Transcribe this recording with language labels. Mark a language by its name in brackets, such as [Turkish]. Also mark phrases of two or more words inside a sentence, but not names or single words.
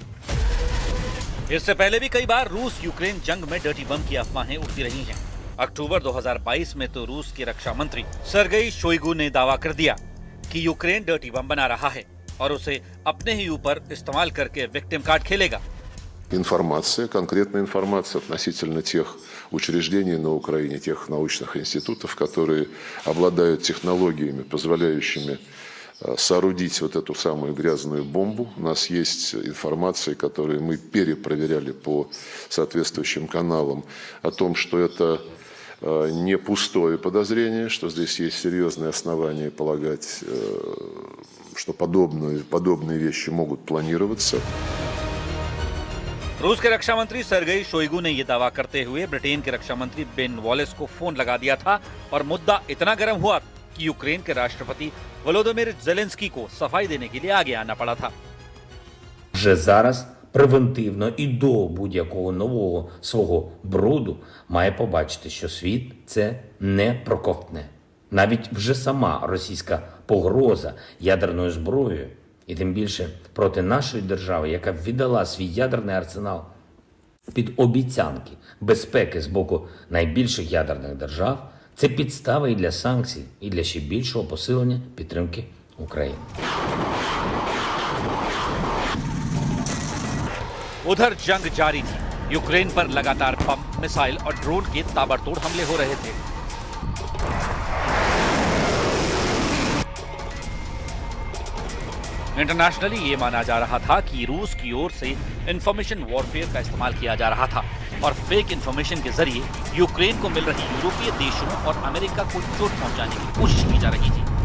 [Hindi] इससे पहले भी कई बार रूस यूक्रेन जंग में [English] dirty bomb [Hindi] की अफवाहें उड़ती रही हैं। अक्टूबर 2022 में तो रूस के रक्षा मंत्री सर्गेई शोइगु ने दावा कर दिया कि यूक्रेन [English] dirty bomb [Hindi] बना रहा है और उसे अपने ही ऊपर इस्तेमाल करके [English] victim card [Hindi] खेलेगा। [Russian] Информация, конкретная информация относительно тех учреждений на Украине, тех научных институтов, которые обладают технологиями, позволяющими соорудить вот эту самую грязную бомбу. У нас есть информация, которую мы перепроверяли по соответствующим каналам, о том, что это не пустое подозрение, что здесь есть серьезные основания полагать, что подобные вещи могут планироваться. [Hindi] रूस के रक्षा मंत्री सर्गेई शोइगु ने यह दावा करते हुए ब्रिटेन के रक्षा मंत्री बेन वॉलेस को फोन लगा दिया था और मुद्दा इतना गर्म हुआ कि यूक्रेन के राष्ट्रपति वोलोदिमीर ज़ेलेंस्की को सफाई देने के लिए आगे आना पड़ा था। [Ukrainian] Вже зараз превентивно і до будь-якого нового свого бруду має побачити, що світ це не проковтне. Навіть вже сама російська погроза ядерною зброєю, і тим більше проти нашої держави, яка віддала свій ядерний арсенал під обіцянки безпеки з боку найбільших ядерних держав, це підстава і для санкцій, і для ще більшого посилення підтримки України. [Hindi] उधर जंग जारी थी। यूक्रेन पर लगातार बम, मिसाइल और ड्रोन के ताबड़तोड़ हमले हो रहे थे। इंटरनेशनली ये माना जा रहा था कि रूस की ओर से [English] information warfare [Hindi] का इस्तेमाल किया जा रहा था और [English] fake information [Hindi] के जरिए यूक्रेन को मिल रही यूरोपीय देशों और अमेरिका को चोट पहुंचाने की कोशिश की जा रही थी।